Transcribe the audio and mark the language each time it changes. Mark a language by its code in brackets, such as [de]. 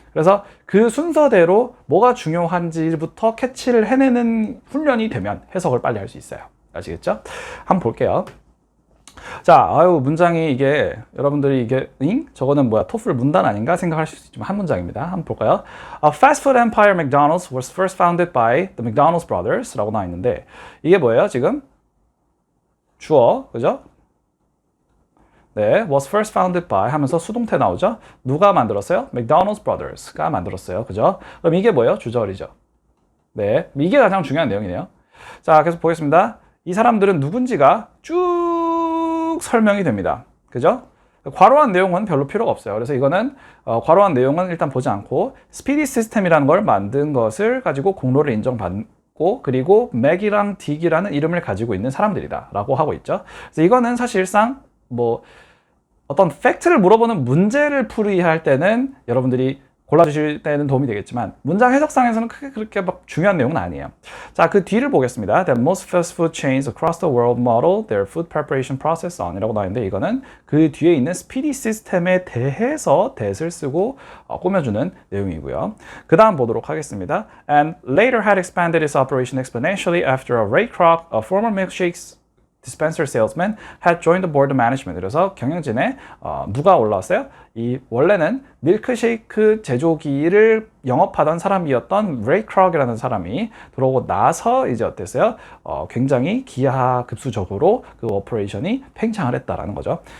[ko] 그래서 그 순서대로 뭐가 중요한지부터 캐치를 해내는 훈련이 되면 해석을 빨리 할 수 있어요. 아시겠죠? 한번 볼게요. 자, 문장이 이게 여러분들이 이게 저거는 뭐야? 토플 문단 아닌가 생각하실 수 있지만 한 문장입니다. 한번 볼까요? [en] A fast food empire McDonald's was first founded by the McDonald's brothers [ko] 라고 나와 있는데 이게 뭐예요? 지금 주어, 그죠? 네, was first founded by 하면서 수동태 나오죠? 누가 만들었어요? McDonald's brothers가 만들었어요. 그죠? 그럼 이게 뭐예요? 주절이죠. 네, 이게 가장 중요한 내용이네요. 자, 계속 보겠습니다. 이 사람들은 누군지가 쭉 설명이 됩니다. 그죠? 괄호한 내용은 별로 필요가 없어요. 그래서 이거는 괄호한 내용은 일단 보지 않고 스피디 시스템이라는 걸 만든 것을 가지고 공로를 인정받고 그리고 맥이랑 딕이라는 이름을 가지고 있는 사람들이다 라고 하고 있죠. 그래서 이거는 사실상 뭐 어떤 팩트를 물어보는 문제를 풀이할 때는 여러분들이 골라주실 때는 도움이 되겠지만 문장 해석상에서는 크게 그렇게 막 중요한 내용은 아니에요. 자, 그 뒤를 보겠습니다. [en] That most fast food chains across the world model their food preparation process on [ko] 이라고 나와 있는데 이거는 그 뒤에 있는 스피디 시스템에 대해서 that을 쓰고 꾸며주는 내용이고요. 그 다음 보도록 하겠습니다. [en] And later had expanded its operation exponentially after a Ray Kroc, a former milkshakes dispenser salesman had joined the board of management. [ko] 그래서 경영진에 누가 올라왔어요? 이 원래는 밀크쉐이크 제조기를 영업하던 사람이었던 레이 크록이라는 사람이 들어오고 나서 이제 어땠어요? 굉장히 기하급수적으로 그 오퍼레이션이 팽창을 했다라는 거죠.